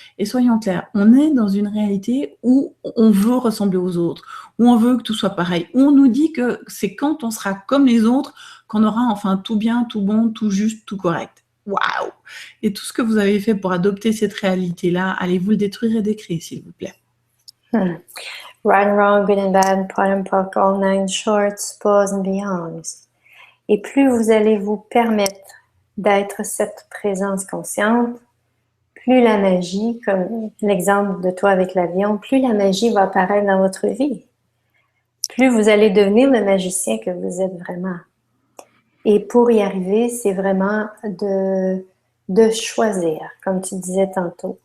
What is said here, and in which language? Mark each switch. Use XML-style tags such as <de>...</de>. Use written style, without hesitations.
<fr>Et soyons clairs, on est dans une réalité où on veut ressembler aux autres, où on veut que tout soit pareil, où on nous dit que c'est quand on sera comme les autres qu'on aura enfin tout bien, tout bon, tout juste, tout correct. Waouh! Et tout ce que vous avez fait pour adopter cette réalité-là, allez-vous le détruire et décrire, s'il vous plaît.</fr> <en>Right and wrong, good and bad, POD and POC, all 9 shorts, pause and beyonds.</en> <fr>Et plus vous allez vous permettre d'être cette présence consciente, plus la magie, comme l'exemple de toi avec l'avion, plus la magie va apparaître dans votre vie. Plus vous allez devenir le magicien que vous êtes vraiment. Et pour y arriver, c'est vraiment de choisir, comme tu disais tantôt.</fr>